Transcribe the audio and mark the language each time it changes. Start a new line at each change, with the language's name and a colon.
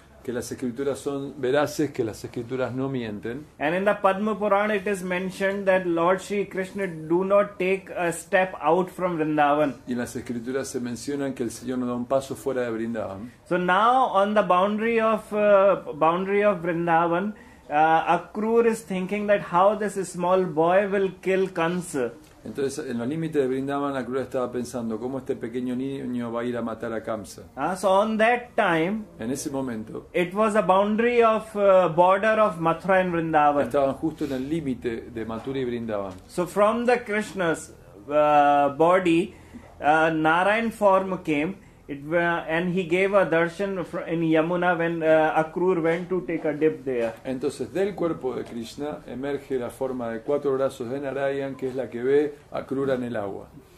Spanish: que las escrituras son veraces, que las escrituras no mienten.
English: And in the Padma Purana it is mentioned that Lord Shri Krishna do not take a step out from Vrindavan.
Spanish: Y en las escrituras se mencionan que el Señor no da un paso fuera de Vrindavan.
English: So now on the boundary of Vrindavan, Akrur is thinking that how this small boy will kill Kansa.
Spanish: Entonces, en los límites de Vrindavan, Akrura estaba pensando cómo este pequeño niño va a ir a matar a Kamsa.
English: So on that time,
Spanish: En ese momento,
English: it was a boundary of border of Mathura and Vrindavan.
Spanish: estaban justo en el límite de Mathura y Vrindavan.
English: So from the Krishna's body, Narayan form came, and he gave a darshan in Yamuna when Akrur went to take a dip there.
Spanish: Entonces, del cuerpo de Krishna emerge la forma de 4 brazos de Narayan, que es la que ve a Akrura en el agua.